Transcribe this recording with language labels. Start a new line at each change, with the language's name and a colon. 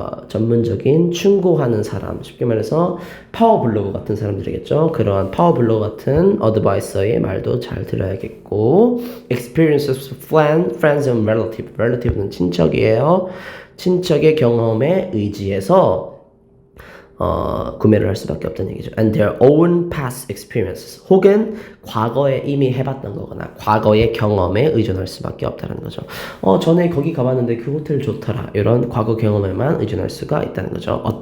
Korean: 전문적인 충고하는 사람. 쉽게 말해서 파워블로그 같은 사람들이겠죠. 그러한 파워블로그 같은 어드바이서의 말도 잘 들어야겠고
English: experiences of friends and relative.
Korean: relative는 친척이에요. 친척의 경험에 의지해서 구매를 할 수밖에 없다는 얘기죠.
English: And their own past experiences.
Korean: 혹은 과거에 이미 해봤던 거거나 과거의 경험에 의존할 수밖에 없다는 거죠. 전에 거기 가봤는데 그 호텔 좋더라. 이런 과거 경험에만 의존할 수가 있다는 거죠.